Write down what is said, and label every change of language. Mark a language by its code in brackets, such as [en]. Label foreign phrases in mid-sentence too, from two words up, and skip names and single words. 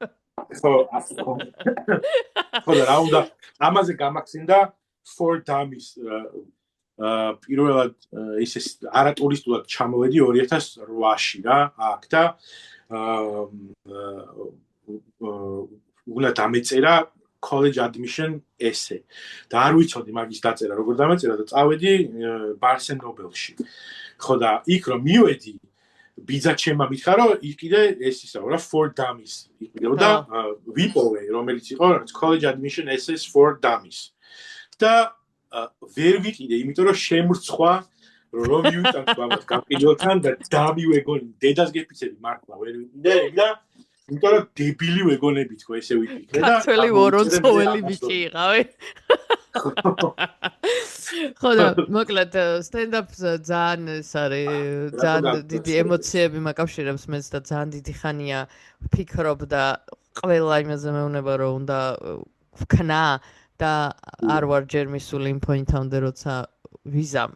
[ka] ხო და რა უნდა ამაზე გამახსენდა for Dummies პირველად ისე არატურისტულად ჩამოვედი 2008-ში რა აქ და უნდა დამეწერა [en] college admission essay. [ka] და არ ვიცოდი მაგის დაწერა როგორ დამეწერა და წავედი Barnes & Noble-ში. ხო და იქ რომ მივედი ბიძა ჩემმა მითხრა რომ იქ კიდე ეს ისაა რა for dummies იყიდეო და ვიპოვე რომელიც იყო college admission essays for dummies. და ვერ ვიყიდე იმიტომ რომ შემრცხვა რომ მივიტანთ ბაბას გამყიდველთან და დამივეგონი დედას გეფიცები მართლა ვერ ვიყიდე და იმიტომ რომ დებილი ვეგონები თქო ესე ვიფიქრე და ქართველი ვორონცოველი ბიჭი იყავი. ხო და მოკლედ stand-up ძალიან ეს არის ძალიან დიდი ემოციები მაკავშირებს მეც და ძალიან დიდი ხანია ვფიქრობ და ყველა იმაზე მეუბნება რომ უნდა ვქნა და არ ვარ ჯერ მისული იმ პოინტამდე როცა ვიზამ.